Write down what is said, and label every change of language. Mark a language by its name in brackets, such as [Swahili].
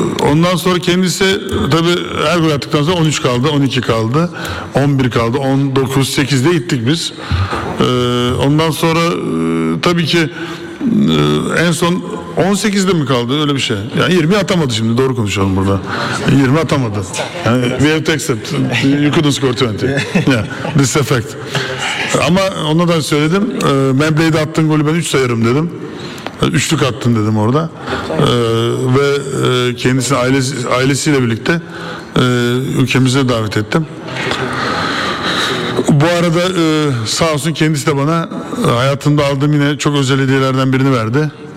[Turkish] Ondan sonra kendisi tabii her gol attıktan sonra 13 kaldı, 12 kaldı, 11 kaldı, 19, 8 de gittik biz. Ondan sonra tabii ki en son 18'de mi kaldı, öyle bir şey. Yani 20 atamadı şimdi, doğru konuşalım burada. 20 atamadı. [English] Yani, we have to accept, you couldn't score 20. Yeah, this effect. [Turkish] Ama ona da söyledim, Membley'de attığın golü ben 3 sayarım dedim. Üçlük attın dedim orada. Ve kendisini ailesiyle birlikte ülkemize davet ettim. Bu arada sağ olsun kendisi de bana hayatımda aldığım yine çok özel hediyelerden birini verdi.